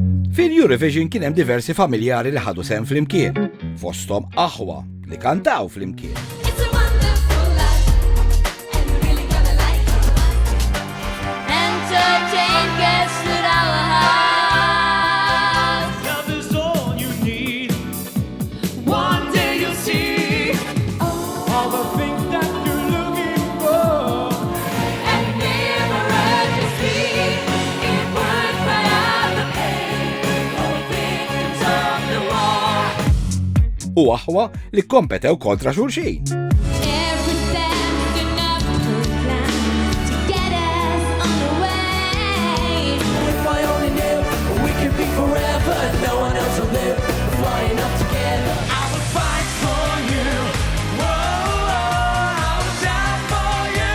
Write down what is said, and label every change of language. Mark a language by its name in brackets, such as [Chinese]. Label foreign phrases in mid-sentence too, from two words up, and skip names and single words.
[Maltese] Fil-Eurovision kien hemm diversi familjari li ħadu sehem flimkien, fosthom aħwa li kantaw flimkien. [English] It's a wonderful life, and we're really gonna like it. Entertain guests at our house. Love is all you need. One day you'll see all the things that you're looking for. And never heard to speak in words cry out the pain of victims of the war. [Maltese] U aħwa li kompetew kontra xulxin. [English] Every step's enough to plan to get us on the way. If I only knew we could be forever, no one else will live, flying up together. I will fight for you. Whoa, I will die for you.